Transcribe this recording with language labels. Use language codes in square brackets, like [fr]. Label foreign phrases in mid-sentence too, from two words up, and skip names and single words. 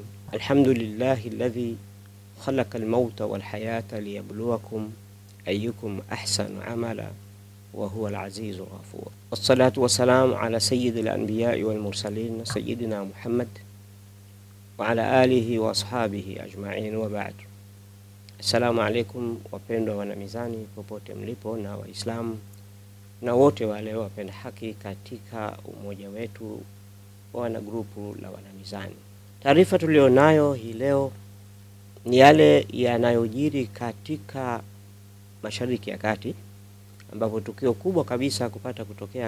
[ar] الحمد لله الذي خلق الموت والحياة ليبلوكم أيكم أحسن عملا وهو العزيز الغفور، والصلاة والسلام على سيد الأنبياء والمرسلين سيدنا محمد وعلى آله وأصحابه أجمعين وبعد. السلام عليكم [sw] wapendwa wanamizani popote mlipo, na Waislamu na wote wale wapenda haki katika umoja wetu wana grupu la wanamizani. Taarifa tulionayo hii leo ni yale yanayojiri katika Mashariki ya Kati, ambapo tukio kubwa kabisa kupata kutokea